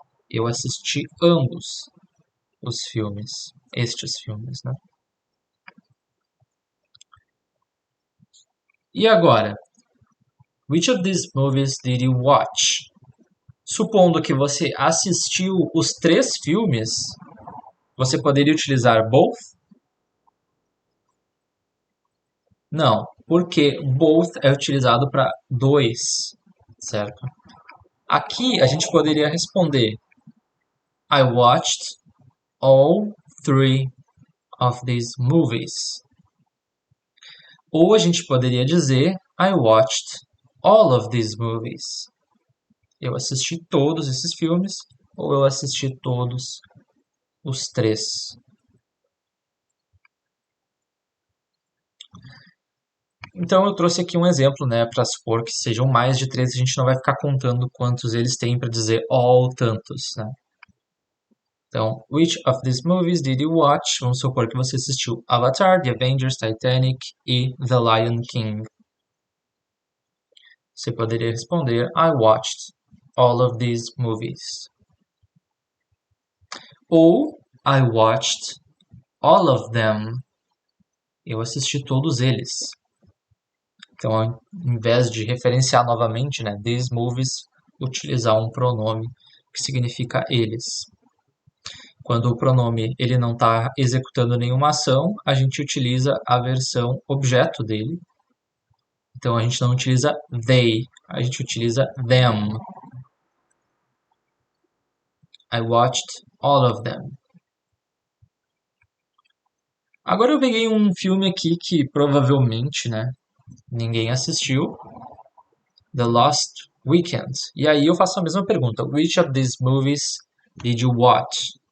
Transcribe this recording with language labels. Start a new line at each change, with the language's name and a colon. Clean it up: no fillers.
Portuguese: Eu assisti ambos os filmes, estes filmes, né? E agora,
English: which of these movies did you watch?
Portuguese: Supondo que você assistiu os 3 filmes, você poderia utilizar both? Não, porque both é utilizado para dois, certo? Aqui a gente poderia responder
English: I watched all 3 of these movies.
Portuguese: Ou a gente poderia dizer
English: I watched all of these movies.
Portuguese: Eu assisti todos esses filmes ou eu assisti todos os 3. Então eu trouxe aqui um exemplo, né, para supor que sejam mais de 3, a gente não vai ficar contando quantos eles têm para dizer all tantos, né?
English: Então, which of these movies did you watch?
Portuguese: Vamos supor que você assistiu Avatar, The Avengers, Titanic e The Lion King. Você poderia responder
English: I watched all of these movies. Ou I watched all of them.
Portuguese: Eu assisti todos eles. Então, ao invés de referenciar novamente, né,
English: these movies,
Portuguese: utilizar um pronome que significa eles. Quando o pronome ele não está executando nenhuma ação, a gente utiliza a versão objeto dele. Então, a gente não utiliza they, a gente utiliza them.
English: I watched all of them.
Portuguese: Agora eu peguei um filme aqui que provavelmente, né, ninguém assistiu. The Lost Weekend. E aí eu faço a mesma pergunta.
English: Which of these movies did you watch?